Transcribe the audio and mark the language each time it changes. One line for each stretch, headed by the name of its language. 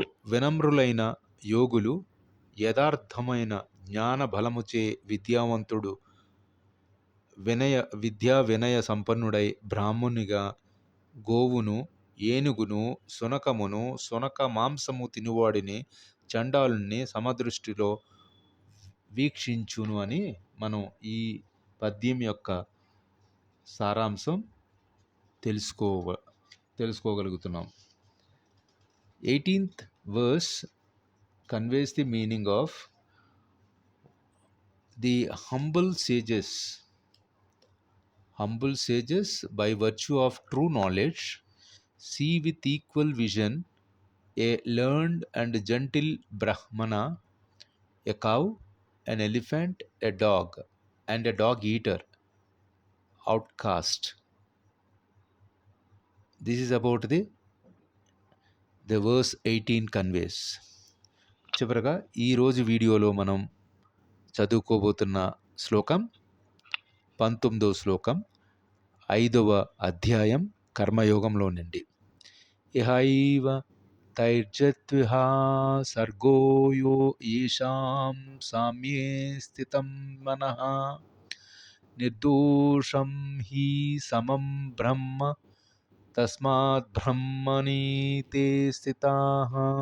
Telugu: వినమ్రులైన యోగులు యథార్థమైన జ్ఞాన బలముచే విద్యావంతుడు విద్యా వినయ సంపన్నుడై బ్రాహ్మణునిగా గోవును, ఏనుగును, సునకమును, సునక మాంసము తినువాడిని, చండాలుని సమదృష్టిలో వీక్షించును అని మనం ఈ పద్యం యొక్క సారాంశం తెలుసుకోగలుగుతున్నాం.
English: 18th verse conveys the meaning of the humble sages. Humble sages, by virtue of true knowledge, see with equal vision a learned and gentle Brahmana, a cow, an elephant, a dog, and a dog eater, outcast. This is about the verse 18 conveys.
Telugu: చివరగా ఈరోజు వీడియోలో మనం చదువుకోబోతున్న శ్లోకం 19వ శ్లోకం 5వ అధ్యాయం కర్మయోగంలో నుండి.
Sanskrit: ఇహైవ తైర్జత్విహా సర్గోయో ఈశాం సామ్యే స్థితం మనః నిర్దోషం హి సమం బ్రహ్మ తస్మాత్ బ్రహ్మణి తే స్థితాః.